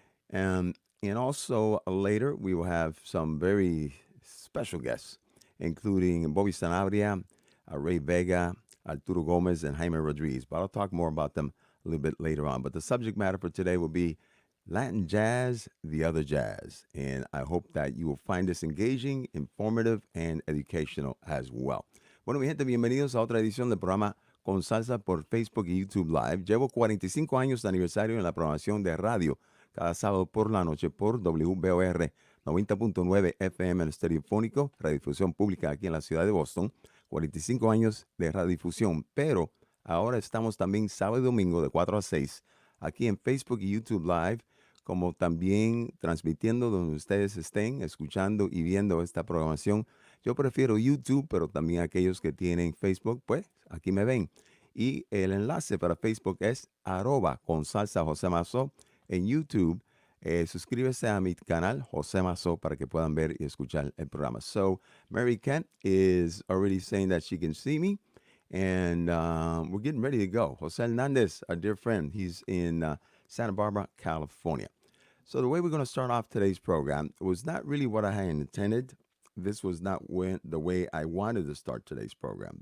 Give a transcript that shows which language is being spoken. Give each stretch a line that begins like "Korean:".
English: And also later, we will have some very special guests, including Bobby Sanabria, Ray Vega, Arturo Gomez, and Jaime Rodriguez. But I'll talk more about them a little bit later on. But the subject matter for today will be Latin jazz, the other jazz. And I hope that you will find this engaging, informative, and educational as well.
Spanish: Bueno, mi gente, bienvenidos a otra edición del programa Con Salsa por Facebook y YouTube Live. Llevo 45 años de aniversario en la programación de radio cada sábado por la noche por WBOR 90.9 FM en estereofónico, radiodifusión pública aquí en la ciudad de Boston. 45 años de radiodifusión, pero ahora estamos también sábado y domingo de 4 a 6 aquí en Facebook y YouTube Live, como también transmitiendo donde ustedes estén, escuchando y viendo esta programación. Yo prefiero YouTube, pero también aquellos que tienen Facebook, pues aquí me ven. Y el enlace para Facebook es @con salsa José Mazo. En YouTube, suscríbese a mi canal José Mazo para que puedan ver y escuchar el programa.
English: So, Mary Kent is already saying that she can see me. And we're getting ready to go. Jose Hernandez, our dear friend, he's in Santa Barbara, California. So the way we're going to start off today's program was not really what I had intended. This was not the way I wanted to start today's program.